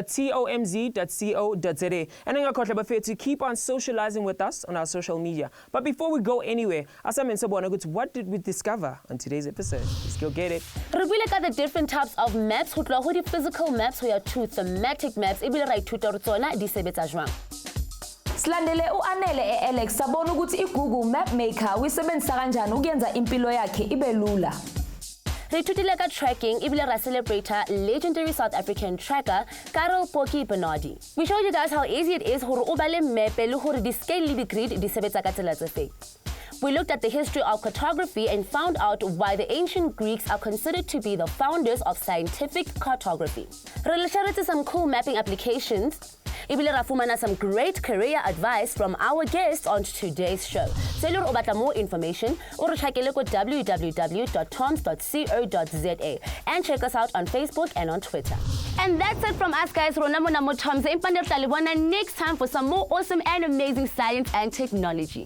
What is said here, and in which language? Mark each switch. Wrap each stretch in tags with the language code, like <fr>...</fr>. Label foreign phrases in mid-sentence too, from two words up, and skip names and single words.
<en>And then to keep on socializing with us on our social media. But before we go anywhere, what did we discover on today's episode? Let's go get it. We look at the different types of maps. We look at physical maps, we are two thematic maps.</en> <zu>Silandele uAnele Alex sabona ukuthi iGoogle Mapmaker uyisebenzisa kanjani ukuyenza impilo yakhe ibe lula.</zu> <en>Re tracking</en> <st>ibile ra</st> <en>celebrator legendary South African tracker Karel Poki Bernardi. We showed you guys how easy it is</en> <st>hore ubale map le hore di scale le di grid di sebetsa ka tsela tse fe.</st> <en>We looked at the history of cartography and found out why the ancient Greeks are considered to be the founders of scientific cartography. Re shared some cool mapping applications.</en> <st>Ibile ra fumana</st> <en>some great career advice from our guests on today's show. So if you want more information, check out www.tomz.co.za and check us out on Facebook and on Twitter. And that's it from us, guys. TOMz. Next time for some more awesome and amazing science and technology.</en>